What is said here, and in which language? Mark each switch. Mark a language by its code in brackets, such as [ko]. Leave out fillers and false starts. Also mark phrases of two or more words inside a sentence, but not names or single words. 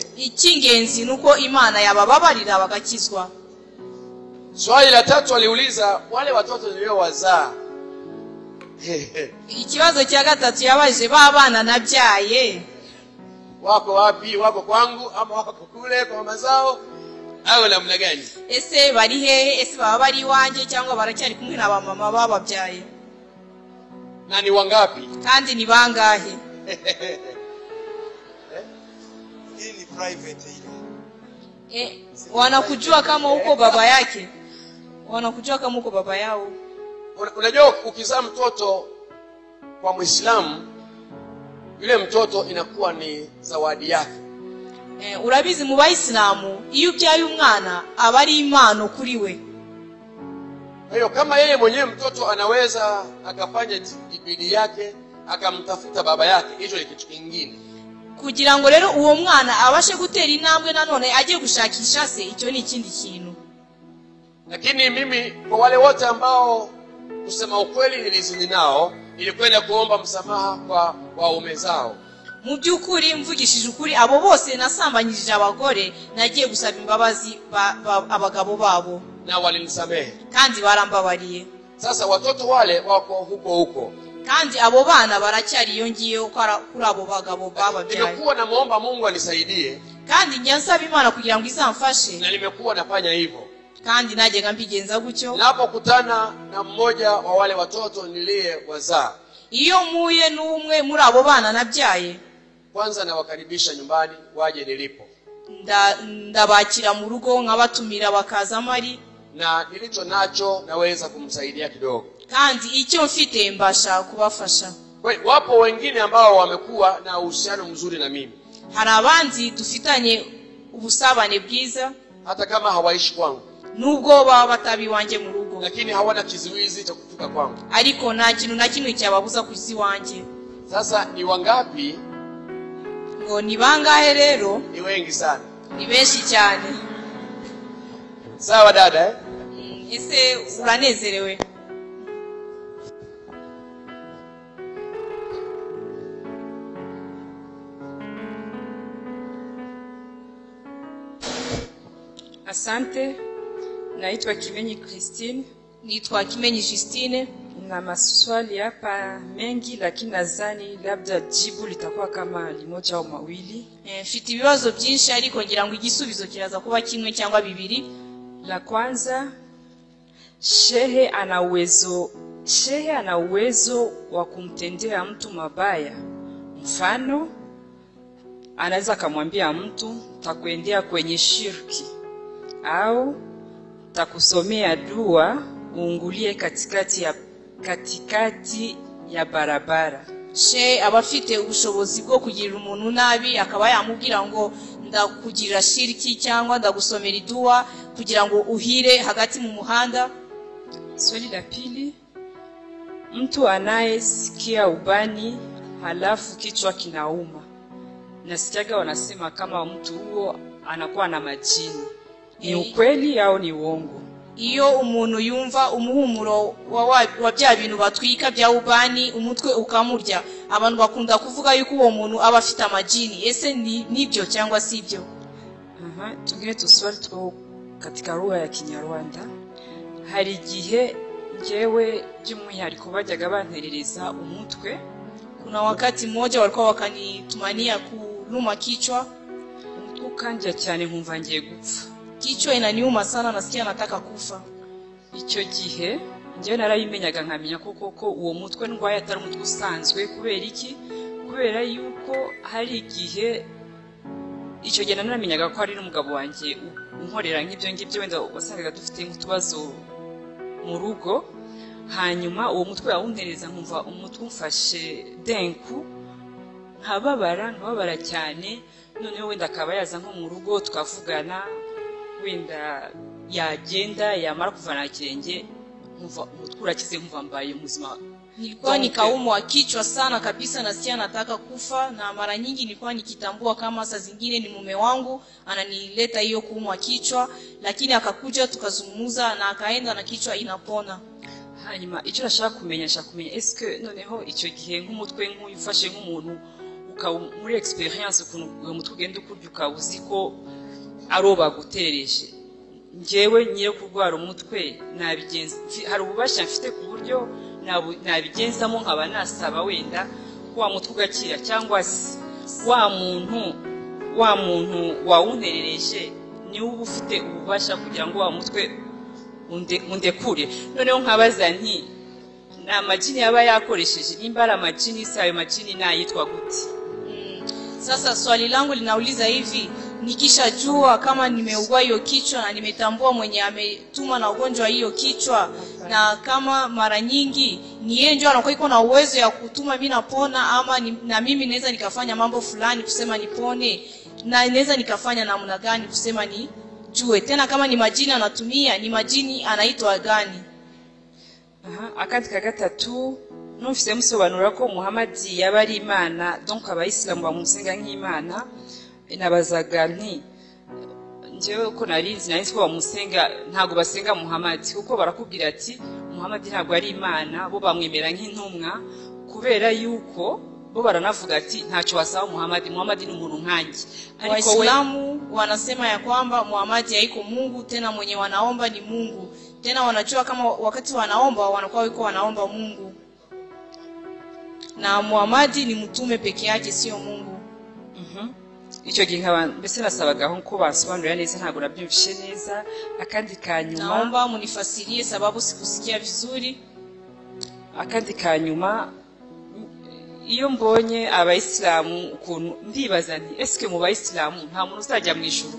[rw] Icyingenzi nuko Imana yabababarira bagakizwa. [sw] Swali la tatu aliuliza wale watoto niliowazaa. [rw] Ikibazo cya gatatu yabaje babana nabyaye [sw] wako wapi? Wako kwangu ama wako kule kwa mama zao au namna gani? [rw] Ese bari hehe? Ese baba bari wanje cyangwa baracyari kumwe na ba mama bababyaye? [sw] Na ni wangapi? [rw] Kandi ni bangahe? [sw] Hii ni private ile. Wanakujua kama uko baba yake? Wanakujua kama uko baba yao? Unajua ukizaa mtoto kwa Muislamu, yule mtoto inakuwa ni zawadi yake. [rw] Urabizi mu Bayisilamu iyo ubyaye umwana aba ari impano kuri we. [sw] Kwa hiyo kama yeye mwenyewe mtoto anaweza akafanya bidii yake akamtafuta baba yake, hicho ni kitu kingine. [rw] Kugira ngo rero uwo mwana abashe gutera intambwe nanone agiye gushakisha se, icyo ni ikindi kintu. [sw] Lakini mimi kwa wale wote ambao kusema ukweli nilizini nao, nilikwenda kuomba msamaha kwa waume zao. [rw] Mu byukuri mvugishije ukuri abo bose nasambanyije abagore, nagiye gusaba imbabazi abagabo babo [sw] na walinisamehe [rw] kandi barambabariye. [sw] Sasa watoto wale wako huko [rw] kandi abo bana baracyari yongiye kuri abo bagabo bababyaye. [sw] Nimekuwa namuomba Mungu anisaidie [rw] kandi nyansaba Imana kugira ngo izamfashe, [sw] na nimekuwa nafanya hivyo [rw] kandi najye mbigenza gutyo. [sw] Napokutana na mmoja wa wale watoto niliyewazaa, [rw] iyo muye n'umwe muri abo bana nabyaye, [sw] kwanza nawakaribisha nyumbani waje nilipo. [rw] ndabakira mu rugo nkabatumira bakaza mari [sw] na nilicho nacho naweza kumsaidia kidogo, [rw] kandi icyo mfite mbasha kubafasha. [sw] Wapo wengine ambao wamekuwa na uhusiano mzuri na mimi, [rw] hari abandi dufitanye ubusabane bwiza [sw] hata kama hawaishi kwangu, [rw] nubwo baba batabi wanje mu rugo, [sw] lakini hawana kizuizi cha kufika kwangu, [rw] ariko nta kintu na kimwe cyababuza kuzi wanje. [sw] Sasa ni wangapi? [rw] Ngo ni bangahe rero? [sw] Ni wengi sana, [rw] ni benshi cyane. [sw] Sawa dada, [rw] ese uranezerewe? [sw] Asante, naitwa Kimenyi Christine. [rw] Nitwa Kimenyi Justine. [sw] Na maswali hapa mengi, lakini nadhani labda jibu litakuwa kama limoja au mawili. [rw] Mfite ibibazo byinshi ariko ngira ngo igisubizo kiraza kuba kimwe cyangwa bibiri. [sw] La kwanza, shehe ana uwezo wa kumtendea mtu mabaya. Mfano, anaweza kumwambia mtu takuendea kwenye shirki, au takusomea dua uungulie katikati ya barabara. [rw] She abafite ubushobozi bwo kugirira umuntu nabi, akaba yamubwira ngo ndakugirira shiriki cyangwa ndagusomera idua kugira ngo uhire hagati mu muhanda. [sw] Swali la pili, mtu anayesikia ubani halafu kichwa kinauma. Nasikiaga wanasema kama mtu huo anakuwa na majini. Ni ukweli au ni uongo? [rw] Iyo umuntu yumva umuhumuro wa bya bintu batwika bya ubani umutwe ukamurya, abantu bakunda kuvuga yuko uwo muntu aba afite amajini. Ese nibyo cyangwa sibyo? [sw] Tugire tuswali two katika lugha ya Kinyarwanda. [rw] Hari igihe njewe by'umwihariko bajyaga banterereza umutwe. [sw] Kuna wakati mmoja walikuwa wakanitumania kuluma kichwa, [rw] umutwe ukanja cyane nkumva ngiye gupfa. [sw] Kichwa inaniuma sana, nasikia nataka kufa. [rw] Icyo gihe nje narayimenyaga nkamenya koko uwo mutwe ndwaye atari umutwe usanzwe. Kubera iki? Kubera yuko hari igihe icyo gihe naramenyaga ko ari n'umugabo wanjye unkorera nk'ibyo ngibyo, wenda wasangaga dufite nk'utubazo mu rugo, hanyuma uwo mutwe yawuntereza nkumva umutwe umfashe denku, nkababara cyane. Noneho wenda akaba yaza nko mu rugo tukavugana, wenda yagenda yamara kuvana kirenge nkumva umutwe urakize, nkumva mbaye muzima. [sw] Nilikuwa nikaumwa kichwa sana kabisa, nasikia nataka kufa, na mara nyingi nilikuwa nikitambua kama saa zingine ni mume wangu ananileta hiyo kuumwa kichwa, lakini akakuja tukazungumza na akaenda na kichwa inapona. [rw] Hanyuma icyo nashaka kumenya eske noneho icyo gihe nk'umutwe nk'uyufashe nk'umuntu muri experience ukuntu uwo mutwe ugenda ukurya ukawuzi ko aroba gutereje, njewe ngiye kurwara umutwe nabigenza, hari ububasha mfite ku buryo nabigenzamo nkaba nasaba wenda wa mutwe ugakira, cyangwa se wa muntu wawunterereje ni uba ufite ububasha kugira ngo wa mutwe undekure. Noneho nkabaza nti amajini yaba yakoresheje, nimba ari amajini se ayo majini nayitwa gute? [sw] Sasa swali langu linauliza hivi, nikishajua kama nimeugua hiyo kichwa na nimetambua mwenye ametuma na ugonjwa hiyo kichwa, na kama mara nyingi ni yeye ndio anakuwa iko na uwezo ya kutuma mimi napona, ama na mimi naweza nikafanya mambo fulani kusema nipone, na naweza nikafanya namna gani kusema ni jue tena kama ni majini anatumia, ni majini anaitwa gani? [rw] Akandi ka gatatu, numvise musobanura ko Muhammad yaba ari Imana, donc abayisilamu bamusenga nk'Imana. Nabazaga nti njewe ko nari ko bamusenga ntago basenga Muhammad, kuko barakubwira ati Muhammad ntago ari Imana, bo bamwemera nk'intumwa, kubera yuko bo baranavuga ati ntacyo wasaba Muhammad ni umuntu nkanjye. [sw] Ariko Waislamu wanasema ya kwamba Muhammad haiko Mungu, tena mwenye wanaomba ni Mungu, tena wanajua kama wakati wanaomba wanakuwa wiko wanaomba Mungu, na Muhammad ni mtume peke yake, sio Mungu. [rw] Icyo gihe nk'abantu mbese nasabaga ko basobanurira neza, ntago nabyumvishe neza. Akandi kanyuma, [sw] naomba munifasirie sababu sikusikia vizuri. [rw] Akandi kanyuma, iyo mbonye abayisilamu ukuntu ndibaza nti eske mu bayisilamu nta muntu uzajya mu ijuru